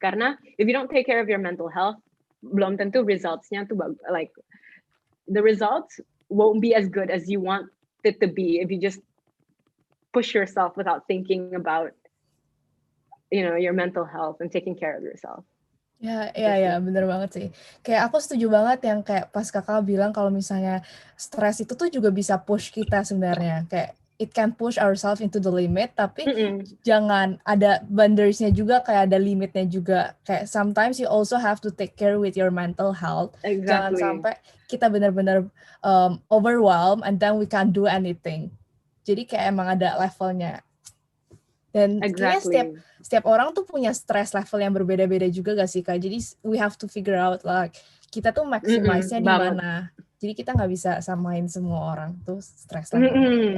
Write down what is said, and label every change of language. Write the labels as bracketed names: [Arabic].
[English] Karena if you don't take care of your mental health, [Indonesian] belum tentu results-nya tuh [English] like the results won't be as good as you want it to be if you just push yourself without thinking about, you know, your mental health and taking care of yourself. [Indonesian] Ya, bener banget sih. Kayak aku setuju banget yang kayak pas kakak bilang kalau misalnya stres itu tuh juga bisa push kita sebenarnya. Kayak [English] it can push ourselves into the limit, [Indonesian] tapi jangan ada boundariesnya juga, kayak ada limitnya juga. [English] Kayak sometimes you also have to take care with your mental health. Exactly. [Indonesian] Jangan sampai kita benar-benar overwhelmed [English] and then we can't do anything. [Indonesian] Jadi kayak emang ada levelnya. Dan kayaknya setiap orang tuh punya stress level yang berbeda-beda juga gak sih Kak? Jadi [English] we have to figure out like [Indonesian] kita tuh maximize-nya di mana. Jadi kita nggak bisa samain semua orang tuh stress level.